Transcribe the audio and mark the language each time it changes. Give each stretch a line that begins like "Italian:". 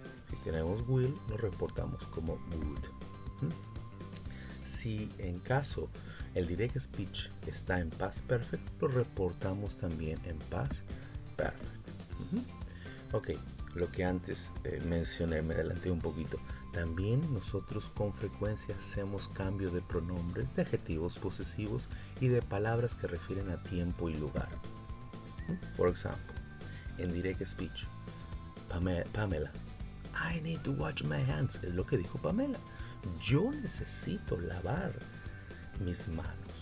Spanish: Si tenemos will, lo reportamos como would. Si en caso el direct speech está en past perfect, lo reportamos también en past perfect. Ok, lo que antes mencioné, me adelanté un poquito. También nosotros con frecuencia hacemos cambio de pronombres, de adjetivos posesivos y de palabras que refieren a tiempo y lugar.
English: For example, en direct speech, Pamela, I need to wash my hands.
Spanish: Es lo que dijo Pamela. Yo necesito lavarme mis manos.